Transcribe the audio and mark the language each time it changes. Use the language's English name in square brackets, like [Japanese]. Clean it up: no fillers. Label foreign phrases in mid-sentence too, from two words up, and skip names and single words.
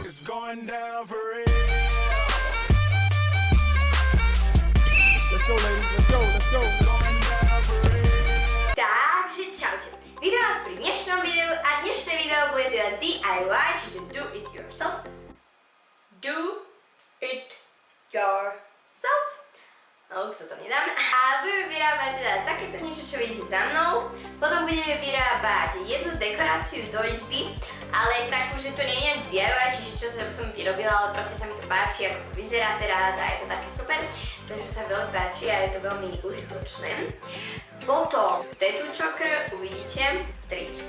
[English] It's going down for real. Let's go, ladies. Let's go. Let's go. It's going down for real. [Slovak] Takže čaute. Vítam vás pri dnešnom videu a dnešné video bude teda DIY, čiže [English] do it yourself. Do it yourself. [Slovak] No, už sa to nedám. A budeme vyrábať teda takéto niečo, čo vidíte za mnou. Potom budeme vyrábať jednu dekoráciu do izby, ale takú, že to nie je DIY, čiže čo som vyrobila, ale proste sa mi to páči, ako to vyzerá teraz a je to také super. Takže sa veľmi páči a je to veľmi užitočné. Potom [English] tattoo choker, [Slovak] uvidíte, tričko.